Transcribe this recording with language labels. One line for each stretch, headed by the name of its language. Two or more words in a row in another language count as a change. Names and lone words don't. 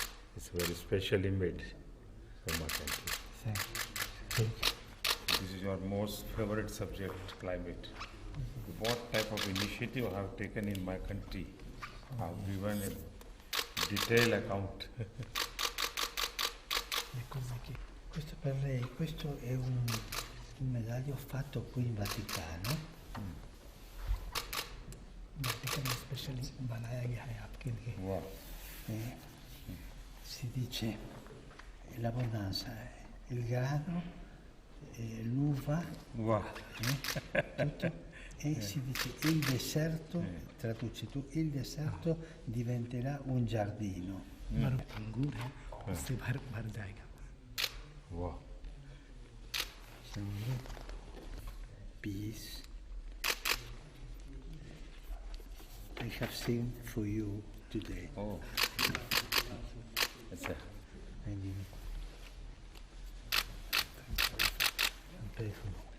English: it's very specially made for my country. Thank you. Thank you. This is your most favorite subject, climate. What type of initiative I have taken in my country? I have given a detailed account.
Italian: Questo per lei, questo è un medaglio fatto qui in Vaticano.
Hindi: वेटिकन में स्पेशली बनाया गया है आपके लिए।
English: Wow.
Italian: Si dice l'abbondanza, il grano, l'uva,
English: Wow.
Italian: tutto. E si dice il deserto, traduci tu, il deserto diventerà un giardino.
Hindi: अंगूर है उससे भर जाएगा।
English: Wow. Peace. I have seen for you today. Oh. अच्छा And you I'm playful.